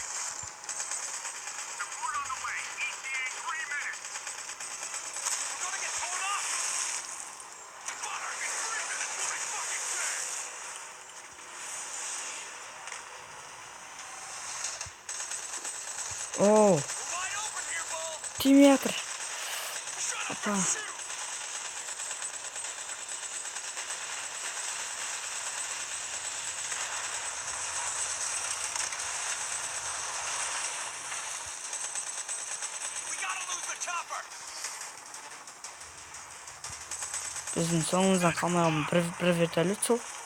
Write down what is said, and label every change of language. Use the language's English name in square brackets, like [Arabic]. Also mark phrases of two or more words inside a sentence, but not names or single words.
[English] Support on the way. ETA 3 minutes. We're gonna get torn up. Monarch in 3 minutes. We'll be fucking dead. О, We're wide open here, Bull. [Kazakh] тимей жатыр. [English] Shut up Apa? and shoot. We gotta lose the chopper. [Kazakh] Біздің соңымыздан қалмай қалған бір вертолет сол.